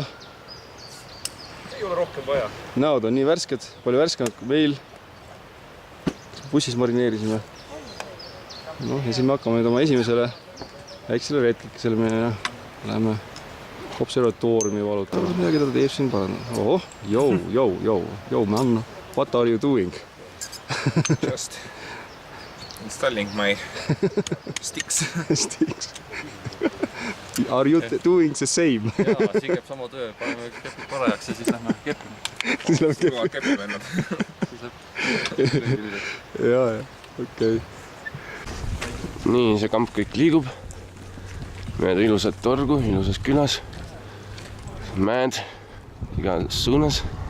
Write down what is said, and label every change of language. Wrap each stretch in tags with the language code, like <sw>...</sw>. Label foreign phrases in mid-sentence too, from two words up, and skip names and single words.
<et>Ei ole rohkem vaja. Näod on nii värsked, palju värskemad kui meil. Bussis marineerisime. No, ja siin me hakkame nüüd oma esimesele väiksele retkikesele minema ja läheme observatooriumi valutama. Midagi ta teeb siin parandada.</et> <en>Oh, yo, man, what are you doing? Just installing my sticks. Sticks. Are you doing the same?</en> <et>Jaa, siin käib sama töö, paneme kepid parajaks ja siis lähme keppima. Siis läheb Suva kepime ennad. Jaa, okei. Nii, see kamp kõik liigub. Mööda ilusat torgu, ilusas külas. Mäed igas suunas.</et>